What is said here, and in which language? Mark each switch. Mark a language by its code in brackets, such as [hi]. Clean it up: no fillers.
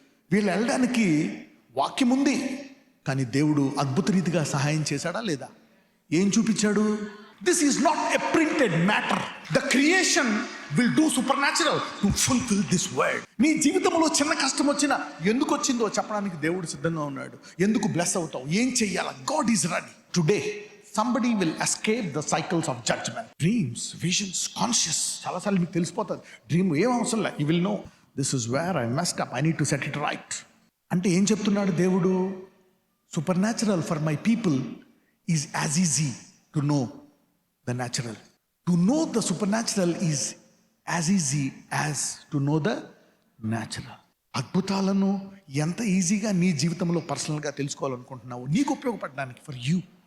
[te] వీళ్ళు వెళ్ళడానికి వాక్యం ఉంది, కానీ దేవుడు అద్భుత రీతిగా సహాయం చేశాడా లేదా? ఏం చూపించాడు? [en] This is not a printed matter. The creation will do supernatural to fulfil this word. [te] నీ జీవితంలో చిన్న కష్టం వచ్చినా ఎందుకు వచ్చిందో చెప్పడానికి దేవుడు సిద్ధంగా ఉన్నాడు. ఎందుకు బ్లెస్ అవుతావు, ఏం చెయ్యాలా, [en] God is ready. Today somebody will escape the cycles of judgment. Dreams, visions, conscious. [te] చాలాసార్లు మీకు తెలిసిపోతుంది డ్రీమ్ ఏం అవసరం లే. [en] You will know, this is where I messed up, I need to set it right. [te] అంటే ఏం చెప్తున్నాడు దేవుడు? [en] Supernatural for my people is as easy to know the natural. To know the supernatural is as easy as to know the natural. [te] అద్భుతాలను ఎంత ఈజీగా నీ జీవితంలో పర్సనల్గా తెలుసుకోవాలనుకుంటున్నావు, నీకు ఉపయోగపడడానికి, [en] For you.